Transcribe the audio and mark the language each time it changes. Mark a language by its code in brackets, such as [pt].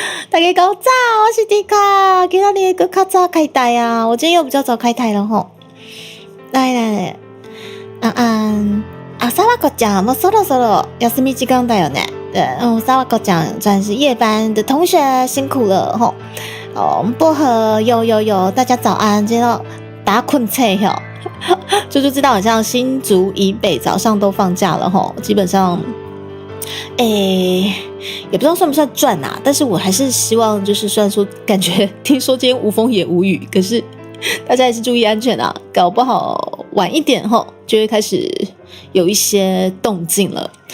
[zh] 大家早早，我是迪卡，今天你个较早开台啊，我今天又比较早开台了吼。来，安安。 [ja] 沙瓦口讲，もうそろそろ休み時間だよね。 [zh] 对，沙瓦口讲算是夜班的同学辛苦了吼。薄荷有，大家早安，今天大家困脆吼，就知道好像新竹以北早上都放假了吼，基本上，也不知道算不算赚啊，但是我还是希望就是虽然说感觉听说今天无风也无雨，可是大家还是注意安全啊，搞不好晚一点吼就会开始有一些动静了。